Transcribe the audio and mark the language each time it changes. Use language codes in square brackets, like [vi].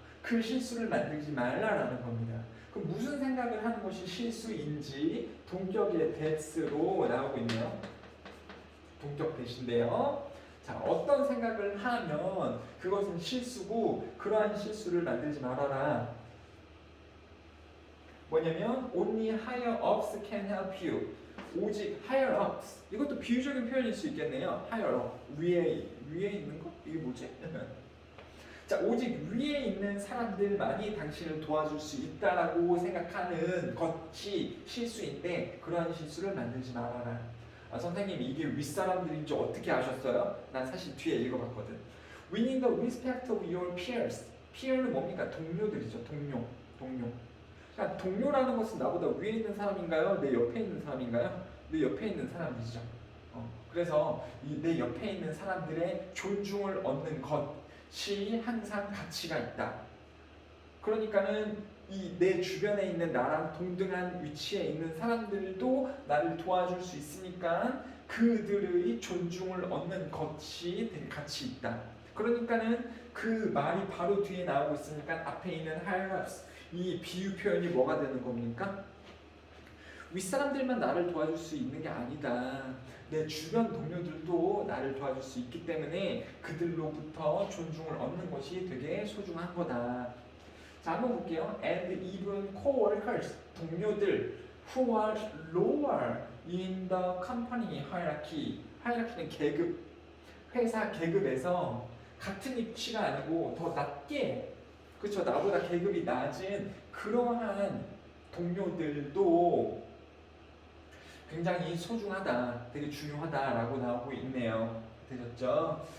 [ko] 그 실수를 만들지 말라라는 겁니다. 그럼 무슨 생각을 하는 것이 실수인지 동격의 thats로 나오고 있네요. 동격 대신데요. 자, 어떤 생각을 하면 그것은 실수고 그러한 실수를 만들지 말아라. 뭐냐면 [en] only higher ups can help you. [ko] 오직 [en] higher ups. [ko] 이것도 비유적인 표현일 수 있겠네요. higher up. 위에 있는 거? 이게 뭐지? 자, 오직 위에 있는 사람들만이 당신을 도와줄 수 있다라고 생각하는 것이 실수인데 그러한 실수를 만들지 말아라. 선생님 이게 윗사람들인지 어떻게 아셨어요? 난 사실 뒤에 읽어봤거든. [en] Winning the respect of your peers. [ko] peer는 뭡니까? 동료들이죠. 동료. 그러니까 동료라는 것은 나보다 위에 있는 사람인가요? 내 옆에 있는 사람인가요? 내 옆에 있는 사람이죠. 그래서 내 옆에 있는 사람들의 존중을 얻는 것이 항상 가치가 있다. 그러니까는 이 내 주변에 있는 나랑 동등한 위치에 있는 사람들도 나를 도와줄 수 있으니까 그들의 존중을 얻는 것이 되게 가치 있다. 그러니까는 그 말이 바로 뒤에 나오고 있으니까 앞에 있는 higher ups 이 비유 표현이 뭐가 되는 겁니까? 윗사람들만 나를 도와줄 수 있는 게 아니다. 내 주변 동료들도 나를 도와줄 수 있기 때문에 그들로부터 존중을 얻는 것이 되게 소중한 거다. 자, 한번 볼게요. [en] And even co-workers, [ko] 동료들 [en] who are lower in the company hierarchy. [ko] hierarchy는 계급, 회사 계급에서 같은 위치가 아니고 더 낮게, 그렇죠? 나보다 계급이 낮은 그러한 동료들도 굉장히 소중하다, 되게 중요하다라고 나오고 있네요. 되셨죠?